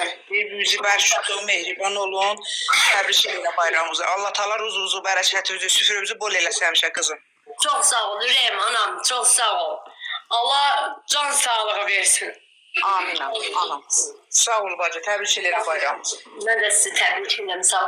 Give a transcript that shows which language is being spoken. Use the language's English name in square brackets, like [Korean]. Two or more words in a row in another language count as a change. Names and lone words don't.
[Azerbaijani] Bir-birinizi bərk mehriban olun. Təbrik edirəm bayramımızı. Allah təala ruzunuzu, bərəkətinizi, süfrənizi bol eləsin həmişə qızım. Çok sağ ol Üreyim anam, çok sağ ol. Allah can sağlığı versin. Amin anam. Sağ ol bacı, təbrik edirəm bayramımızı. [Turkish] Ben de sizi tebrik ederim, sağ ol.